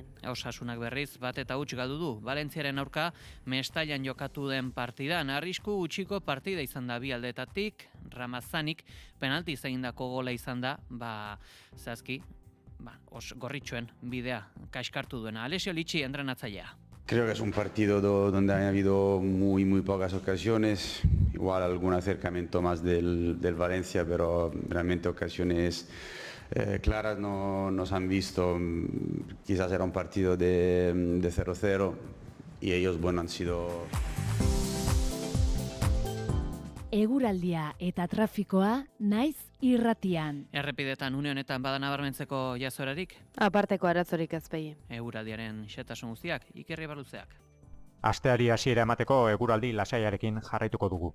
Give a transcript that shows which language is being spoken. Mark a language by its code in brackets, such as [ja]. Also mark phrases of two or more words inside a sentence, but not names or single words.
[eu] Osasunak berriz bat eta huts galdu du. Valentziaren aurka Mestailan jokatu den partidan arrisku gutxiko partida izan da bi aldetatik. Ramazanik penalti egindako gola izan da, zehazki, gorritxoen bidea kaskartu duena. Alessio Litxi entrenatzailea. [es] Creo que es un partido donde ha habido muy pocas ocasiones, igual algún acercamiento más del Valencia, pero realmente ocasiones claras no nos han visto. Quizás era un partido de 0-0 y ellos, han sido... [eu] Eguraldia eta trafikoa naiz irratian. Errepidetan une honetan bada nabarmentzeko jazorarik? Aparteko arazorik ezpegi. Eguraldiaren xetasun guztiak, Ikerri Barluzeak. Asteari hasiera emateko eguraldi lasaiarekin jarraituko dugu.